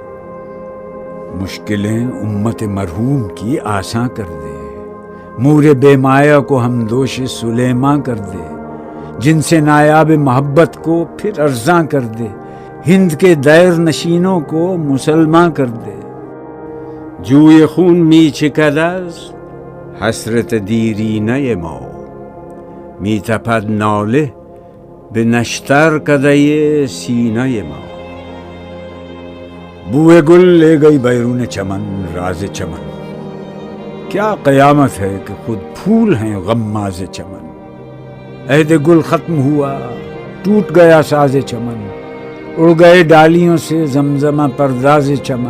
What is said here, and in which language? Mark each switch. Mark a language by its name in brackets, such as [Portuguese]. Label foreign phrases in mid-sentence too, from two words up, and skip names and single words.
[Urdu] مشکلیں امت مرحوم کی آساں کر دے، مور بے مایہ کو ہم دوش سلیماں کر دے، جن سے نایاب محبت کو پھر ارزاں کر دے، ہند کے دیر نشینوں کو مسلمان کر دے۔ [Persian] جوی خون می چکد از حسرت دیرینه ما، می تپد ناله به نشتر کدۀ سینه ما۔ [Urdu] بوئے گل لے گئی بیرون چمن راز چمن، کیا قیامت ہے کہ خود پھول ہیں غماز چمن۔ عہد گل ختم ہوا ٹوٹ گیا ساز چمن، اڑ گئے ڈالیوں سے زمزمہ پرداز چمن۔